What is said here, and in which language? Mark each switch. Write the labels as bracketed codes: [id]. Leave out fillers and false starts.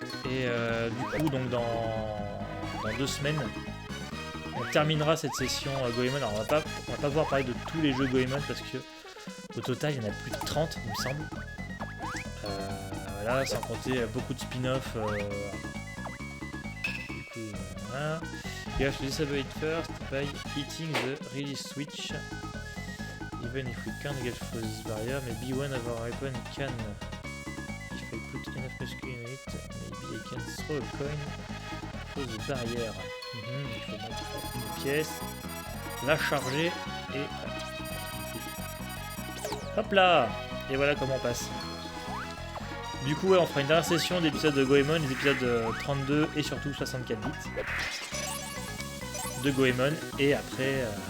[fr] Et du coup, donc dans 2 semaines, on terminera cette session Goemon. Alors on va pas pouvoir parler de tous les jeux Goemon parce que au total il y en a plus de 30 il me semble. Voilà, sans compter beaucoup de spin-off. Du coup, voilà. [en] You have to disable it first by hitting the release switch. Even if we can't get through this barrier, maybe one of our weapons can. If I put enough muscle in it, maybe I can throw a coin through the barrier. [fr] Il faut mettre une pièce, la charger et... Hop là! Et voilà comment on passe. Du coup, ouais, on fera une dernière session d'épisodes de Goemon, les épisodes 32 et surtout 64 bits de Goemon. Et après...